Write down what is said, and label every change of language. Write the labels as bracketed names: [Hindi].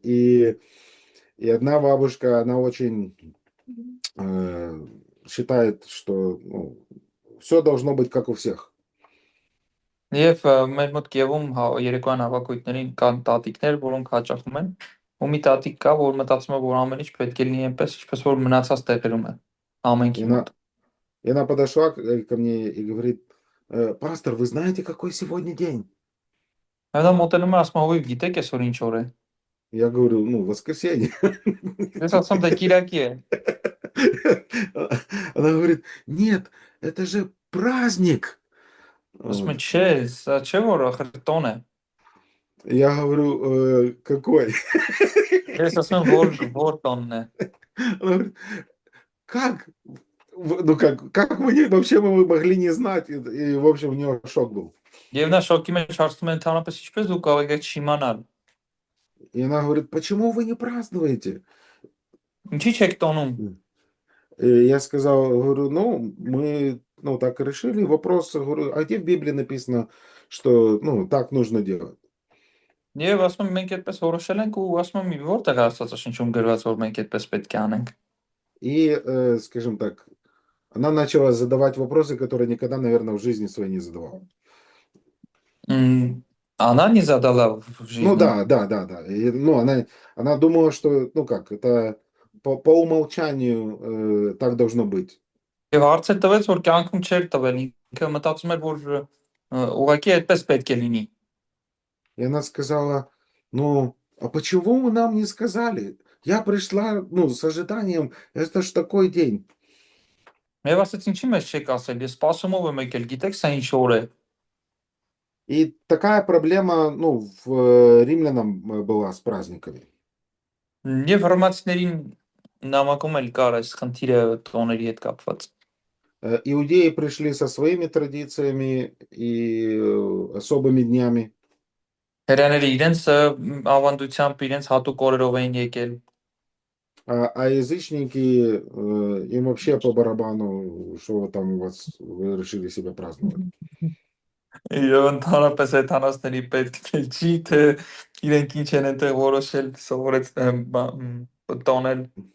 [Russian] И одна бабушка, она очень считает, что ну, все должно быть как у всех. [Armenian] Եվ մեր մոտ Կիևում երեկոյան հավաքույթներին կան տատիկներ, որոնք հաճախում են, ու մի տատիկ կա, որ մտածում է, որ ամեն ինչ պետք է լինի այնպես, ինչպես որ մնացած տեղերում է ամենքի մոտ։ [Russian] И она подошла ко мне и говорит: пастор, вы знаете, какой сегодня день? [Armenian] Նա մոտենում է ասում է, «Ով գիտեք այսօր ինչ օր է»։ [Russian] Я говорю: ну, воскресенье. [Armenian] Ես ասում դա Կիրակի է։ [Russian] Она говорит: нет, это же праздник. [Armenian] Ասում է, չէ, սա չէ որ ախր տոն է։ [Russian] Я говорю: какой? [Armenian] Ես ասում եմ, որ տոնն է։ [Russian] Она говорит: как? Ну как вообще мы могли не знать? И в общем, у нее шок был. [Armenian] Եվ նա շոկի մեջ հարցնում է ընդհանրապես ինչպես դու կարող եք չիմանալ։ [Russian] И она говорит: почему вы не празднуете? [Armenian] Ինչի՞ չեք տոնում։ [Russian] И я сказал, говорю, ну, мы, ну, так и решили. Вопрос, говорю, а где в Библии написано, что, ну, так нужно делать? [Armenian] Եվ ասում եմ մենք այդպես որոշել ենք ու ասում եմ որտեղ է Աստվածաշնչում գրված որ մենք այդպես պետք է անենք։ [Russian] И, скажем так, она начала задавать вопросы, которые никогда, наверное, в жизни своей не задавала. Она не задала в жизни. Ну да. И, ну, она думала, что, ну как, это по умолчанию так должно быть. [Armenian] Եվ հարց է տվեց, որ կյանքում չէր տվել, ինքը մտածում էր, որ ուղղակի այդպես պետք է լինի։ [Russian] И она сказала: ну, а почему вы нам не сказали? Я пришла, ну, с ожиданием, это ж такой день. [Armenian] Եվ ասաց ինչի մեջ չեք ասել, ես սպասումով եմ եկել, գիտեք սա ինչ օր է։ [Russian] И такая проблема, ну, в римлянам была с праздниками. [Armenian] Եվ հռոմեացիներին նամակում էլ կար այս խնդիրը տոների հետ կապված։ [Russian] Иудеи пришли со своими традициями и особыми днями. [Armenian] Հрյաները իրենց ավանդությամբ, իրենց հատուկ օրերով էին եկել։ [Russian] А язычники, им вообще по барабану, что вы там вы решили себя праздновать. [Armenian] Եվ ընդհանրապես հեթանոսների պետք չի թե իրենք ինչ են այնտեղ որոշել սովորեց տոնել։